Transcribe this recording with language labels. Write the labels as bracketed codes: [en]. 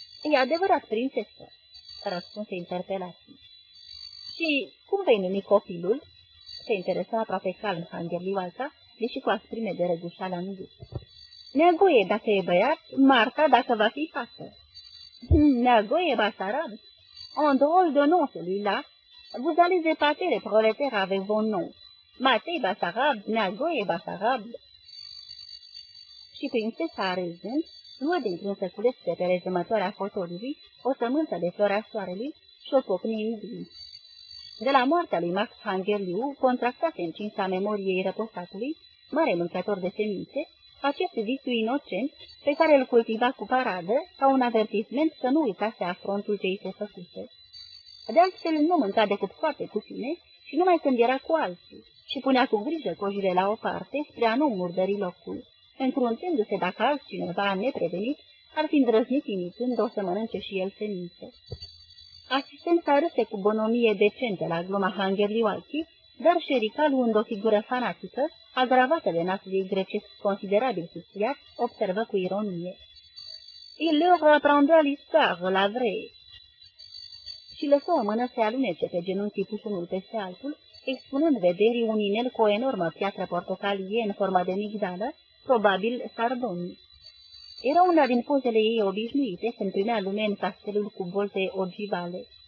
[ro] E adevărat, prințesă, răspunse interpelații. Și cum vei numi copilul? Se interesa aproape calm Hangerliwaiki, deși cu asprime de răgușală în gât. Neagoie dacă e băiat, Marta dacă va fi fată. [fr] Neagoie, Basarab, un drôle de nom celui-là, vous allez épater les prolétaires avec vos noms. [ro] Matei Basarab, neagoie Basarab. Și prințesa râzând, luă dintr-un săculeț de pe rezumătoarea fotolului o sămânță de flora soarelui și o pocni în din. De la moartea lui Max Hangerliu, contractat în cinsta memoriei răposatului, mare mâncător de semințe, acest visu inocent pe care îl cultiva cu paradă ca un avertisment să nu uitase afrontul ce i se făcuse. De altfel, nu mânca decât foarte puține și numai când era cu alții și punea cu grijă cojile la o parte spre a nu murdări locul, încruntându-se dacă altcineva neprevenit ar fi îndrăznit imitând o să mănânce și el semințe. Asistența râse cu bonomie decentă la gluma Hangerliwalki, dar șericalul, unde o figură fanatică, agravată de nasul ei grecesc considerabil susțiat, observă cu ironie. [fr] Il leur apprendra l'histoire, la vrai. [ro] Și lăsă o mână să alunece pe genunchii puși unul peste altul, expunând vederii un inel cu o enormă piatră portocalie în formă de migdală, probabil sardonii. Era una din pozele ei obișnuite când primea lume în castelul cu bolte ogivale.